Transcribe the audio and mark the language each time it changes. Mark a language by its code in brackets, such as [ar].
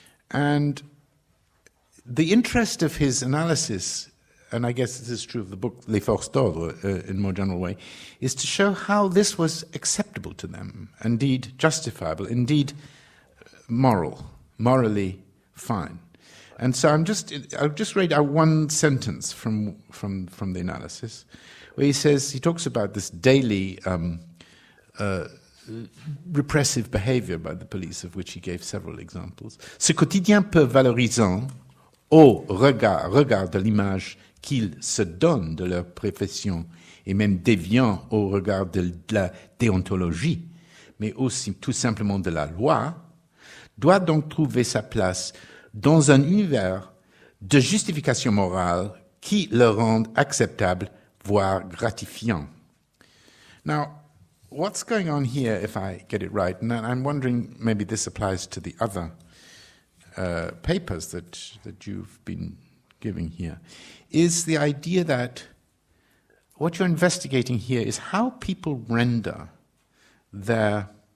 [en] And the interest of his analysis, and I guess this is true of the book Les Forces d'Ordre in a more general way, is to show how this was acceptable to them, indeed justifiable, indeed morally fine. And so I'll just read out one sentence from the analysis, where he talks about this daily repressive behavior by the police, of which he gave several examples. [fr] Ce quotidien peu valorisant, au regard de l'image qu'ils se donnent de leur profession, et même déviant au regard de la déontologie, mais aussi tout simplement de la loi, doit donc trouver sa place dans un univers de justification morale qui le rende acceptable, voire gratifiant. [en] Now, what's going on here, if I get it right, and I'm wondering maybe this applies to the other papers that you've been giving here, is the idea that what you're investigating here is how people render their